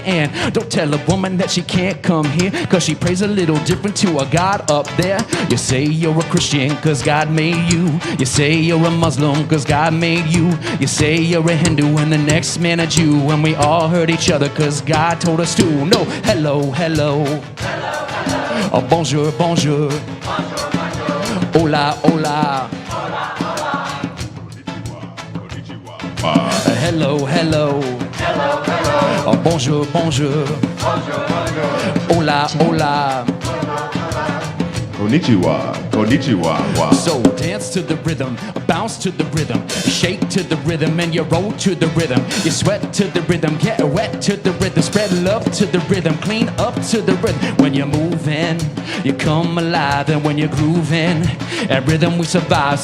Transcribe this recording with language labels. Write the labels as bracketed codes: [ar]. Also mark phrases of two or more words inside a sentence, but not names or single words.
[en] And don't tell a woman that she can't come here cause she prays a little different to a God up there. You say you're a Christian cause God made you. You say you're a Muslim cause God made you. You say you're a Hindu and the next man a Jew. And we all hurt each other cause God told us to. No, hello, hello, hello, hello. [fr] Oh, bonjour, bonjour, bonjour, bonjour. [es] Hola, hola. [en] Hello, hello, hello, hello. [fr] Oh, bonjour, bonjour, bonjour, bonjour. [es] Hola, hola. [ja] こんにちは、こんにちは, wow. [en] So dance to the rhythm, bounce to the rhythm, shake to the rhythm, and you roll to the rhythm. You sweat to the rhythm, get wet to the rhythm, spread love to the rhythm, clean up to the rhythm. When you're moving, you come alive, and when you're grooving, at rhythm we survive.